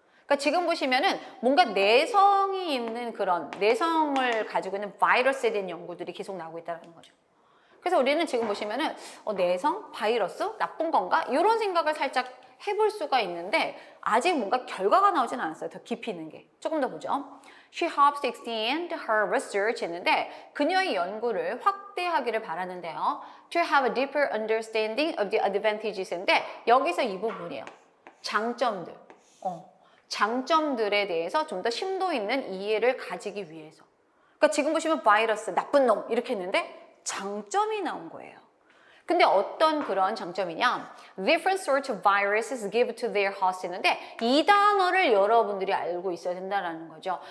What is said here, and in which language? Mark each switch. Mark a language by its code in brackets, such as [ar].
[ko] 그러니까 지금 보시면은 뭔가 내성이 있는 그런 내성을 가지고 있는 바이러스에 대한 연구들이 계속 나오고 있다는 거죠. 그래서 우리는 지금 보시면은 내성, 바이러스, 나쁜 건가? 이런 생각을 살짝 해볼 수가 있는데 아직 뭔가 결과가 나오진 않았어요. 더 깊이 있는 게. 조금 더 보죠. [en] She hopes to extend her research [ko] 했는데 그녀의 연구를 확대하기를 바라는데요. [en] To have a deeper understanding of the advantages인데 [ko] 여기서 이 부분이에요. 장점들. 장점들에 대해서 좀 더 심도 있는 이해를 가지기 위해서. 그러니까 지금 보시면 바이러스, 나쁜 놈 이렇게 했는데 장점이 나온 거예요. 근데 어떤 그런 장점이냐? [en] Different sorts of viruses give to their host [ko] 했는데 이 단어를 여러분들이 알고 있어야 된다는 거죠.